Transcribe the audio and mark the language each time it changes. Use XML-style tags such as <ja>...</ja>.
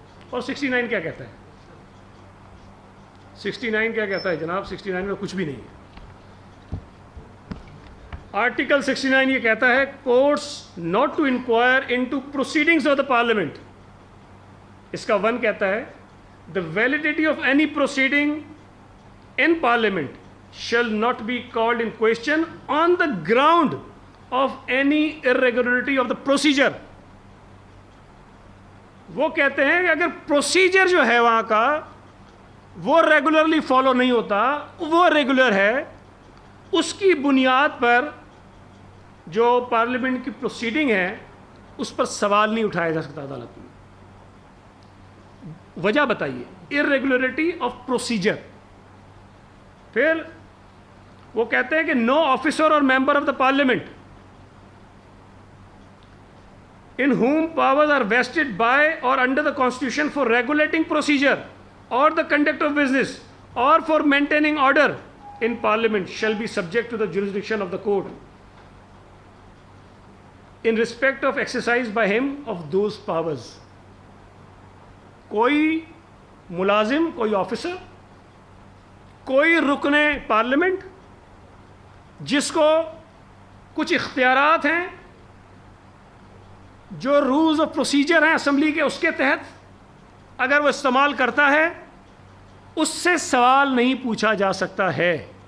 <ur>اور 69 کیا کہتا ہے؟ 69 کیا کہتا ہے جناب؟ 69 میں کچھ بھی نہیں ہے. آرٹیکل 69 یہ کہتا ہے</ur> <en>Courts not to enquire into proceedings of the parliament.</en> <ur>اس کا 1 کہتا ہے</ur> <en>the validity of any proceeding in parliament shall not be called in question on the ground of any irregularity of the procedure.</en> <ur>وہ کہتے ہیں کہ اگر procedure جو ہے وہاں کا وہ ریگولرلی فالو نہیں ہوتا، وہ ریگولر ہے، اس کی بنیاد پر جو پارلیمنٹ کی پروسیڈنگ ہے اس پر سوال نہیں اٹھایا جا سکتا عدالت میں. وجہ بتائیے،</ur> <en>irregularity of procedure.</en> <ur>پھر وہ کہتے ہیں کہ</ur> <en>no officer or member of the parliament in whom powers are vested by or under the constitution for regulating procedure or the conduct of business or for maintaining order in parliament shall be subject to the jurisdiction of the court in respect of exercise by him of those powers.</en> <ur>کوئی ملازم، کوئی officer, کوئی رکن parliament جس کو کچھ اختیارات ہیں جو رولز آف پروسیجر ہیں اسمبلی کے، اس کے تحت اگر وہ استعمال کرتا ہے اس سے سوال نہیں پوچھا جا سکتا ہے.</ur>